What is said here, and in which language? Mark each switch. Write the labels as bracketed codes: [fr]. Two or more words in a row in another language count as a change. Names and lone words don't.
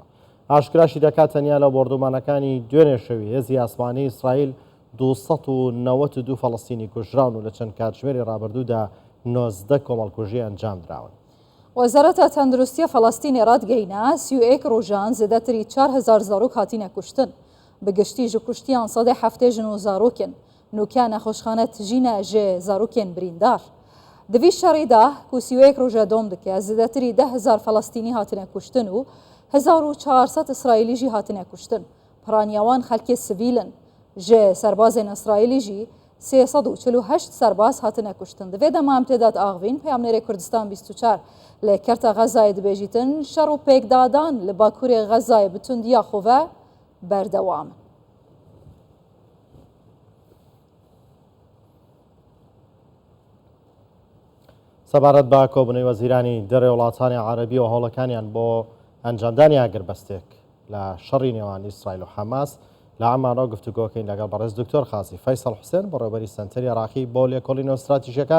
[ckb] ئاشکراشی دەکات تەنیا لە بۆردومانەکانی دوێنێ شەوی هێزی ئاسمانی ئیسرائیل 292 فەڵەستینی کوژراون و لە چەند کاتژمێری ڕابردوودا 19 کۆمەڵکوژی ئەنجام دراون. [ku] وەزارەتە تەندروستی فەڵەستینی ڕادگەینا 31 ڕۆژان زێدەتری 4,000 زارۆک هاتینە کوشتن. بگشتی ji kuştiyan sedê heftê jin û zarokên nûkê nexweşxane tijîne jê zarokên birîndar. Di vî şerê de ku 31 roja dom dike zêdetirî 10,000 Felastînî hatine kuştin û 1400 İsraîlî jî hatine kuştin. Piraniya wan xelkê sivîlin. Ji serbazên İsraîlî jî 348 serbaz hatine kuştin. Di vê dema em tê dat axivîn Peyamnêrê Kurdistan 24 lê kerta Xezayê dibêjîtin şer û pêkdadan li Bakurê Xezayê bi tundiya xwe ve بەردەوام. [ckb] سەبارەت بە کۆبوونەوەی وەزیرانی دەرێ وڵاتانی عەرەبی و هەوڵەکانیان بۆ ئەنجامدانی ئاگربەستێک لە شەڕی نێوان ئیسرائیل و حەماس لە عەمانەوە گفتوگۆکەین لەگەڵ بەڕێز دکتۆر خازی فەیسەڵ حوسێن بەڕێوەبەری سەنتەری عێراقی بۆ لێکۆڵینەوە استراتیژیەکان.